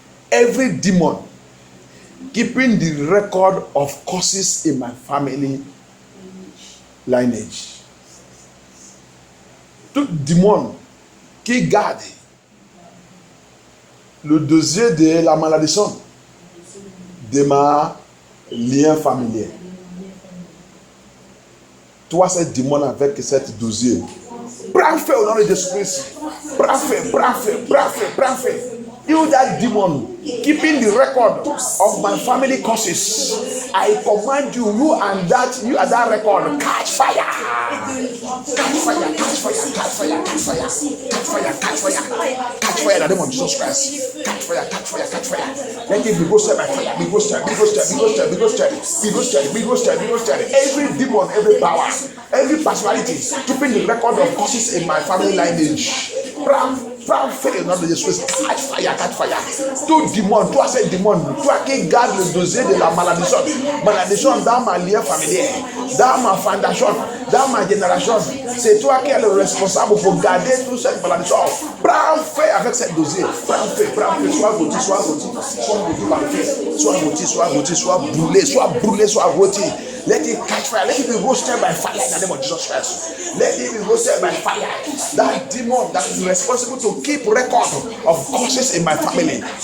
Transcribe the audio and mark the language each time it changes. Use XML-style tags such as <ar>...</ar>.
<en>Every demon keeping the record of curses in my family lineage.</en> <fr>Tout démon qui garde le dossier de la malédiction de ma lien familier. Toi, ce démon avec cette dossier. Prends feu au nom de Jésus-Christ. Prends feu, prends feu, prends feu, prends feu.</fr> <en>You that demon keeping the record of my family curses. I command you, you are that record. Catch fire. Catch fire, catch fire, catch fire, catch fire, catch fire, catch fire, catch fire in the name of Jesus Christ. Catch fire, catch fire, catch fire. Let it be roasted by fire. Be roasted, be roasted, be roasted, be roasted, be roasted, be roasted, be roasted. Every demon, every power, every personality keeping the record of curses in my family lineage.</en> <fr>Prends feu, nom de Jésus,</fr> <en>catch fire, catch fire.</en> <fr>Tout démon, toi c'est démon, toi qui garde le dossier de la malédiction dans ma lien familier, dans ma fondation, dans ma génération, c'est toi qui es le responsable pour garder toute cette malédiction. Prends feu avec ce dossier, prends feu, sois rôti, sois rôti, sois rôti par le feu, sois rôti, sois rôti, sois brûlé, sois rôti.</fr> <en>Let it catch fire. Let it be roasted by fire in the name of Jesus Christ. Let it be roasted by fire. That demon that is responsible to keep record of curses in my family.</en>